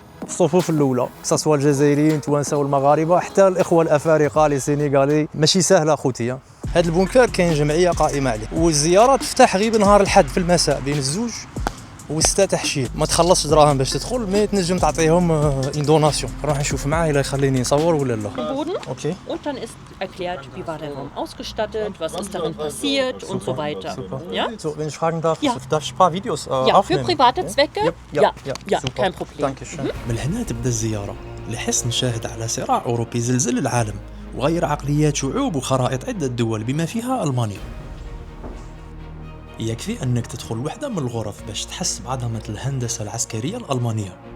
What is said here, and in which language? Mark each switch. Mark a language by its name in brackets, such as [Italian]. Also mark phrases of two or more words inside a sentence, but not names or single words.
[Arabic] الصفوف الأولى سواء الجزائريين توانسة والمغاربة حتى الإخوة الأفارقة لي سينيغالي، ماشي سهلة خوتي. هذا البونكر كاين جمعية قائمة عليه، والزيارة تفتح غير بنهار الحد في المساء بين الزوج و6 تحشير. ما تخلصش دراهم باش تدخل، ما تنجم تعطيهم [French] en donation. [Arabic] نروح نشوف معاه الا يخليني نصور ولا لا. Okay. [German] Und dann ist erklärt, wie war der Raum ausgestattet, was ist darin passiert und so weiter. Ja? So, wenn ich fragen darf, Ja. darf ich ein paar Videos Ja, aufnehmen? für private Zwecke? Ja, super. kein Problem. Dankeschön. [Arabic] من هنا تبدا الزيارة لحصن شاهد على صراع أوروبي زلزل العالم وغير عقليات شعوب وخرائط عدة دول بما فيها ألمانيا. يكفي أنك تدخل وحدة من الغرف باش تحس بعظمة الهندسة العسكرية الألمانية.